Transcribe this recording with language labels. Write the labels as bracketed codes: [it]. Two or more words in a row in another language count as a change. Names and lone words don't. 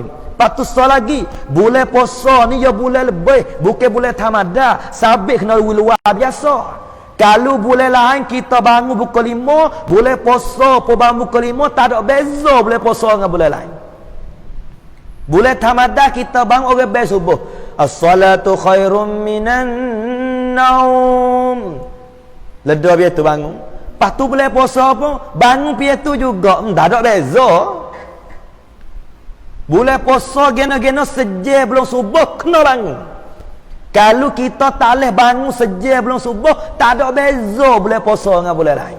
[ms] Lepas tu lagi, bulan puasa ni ya bulan lebih, bukan bulan Ramadan. Sabit kena luar biasa. Kalau bulan lain kita bangun pukul 5, bulan puasa pun bangun pukul 5, tak ada beza bulan puasa dengan bulan lain. Bulan Ramadan kita bangun orang bel subuh. [ar] As-salatu khairum minan naum. [ms] Ledah biar tu bangun. Lepas tu bulan puasa pun bangun biar tu juga. Tak ada beza. Bulan puasa gena-gena sejam belum subuh kena bangun. Kalau kita tak boleh bangun sejam belum subuh, tak ada beza bulan puasa dengan bulan lain.